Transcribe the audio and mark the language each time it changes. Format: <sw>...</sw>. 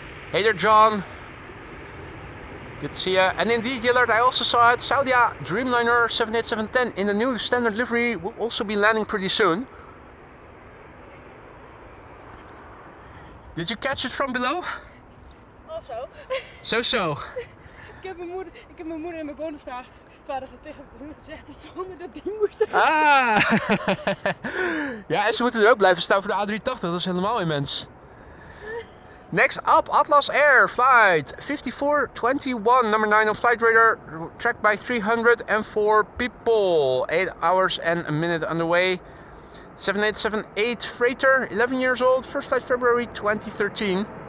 <en>Hey there, John. Good to see you. And indeed, Yillard, I also saw it. Saudia Dreamliner 78710 in the new standard livery will also be landing pretty soon. Did you catch it from below? Also. So.</en> <nl>Ik heb mijn moeder en mijn bonusvader tegen hun gezegd dat ze onder dat ding moesten gaan. Ah! Ja, en ze moeten er ook blijven staan voor de A380, dat is helemaal immens.</nl> <en>Next up, Atlas Air Flight 5421, number 9 on flight radar, tracked by 304 people. 8 hours and a minute underway. 7878 freighter, 11 years old, first flight February 2013.</en>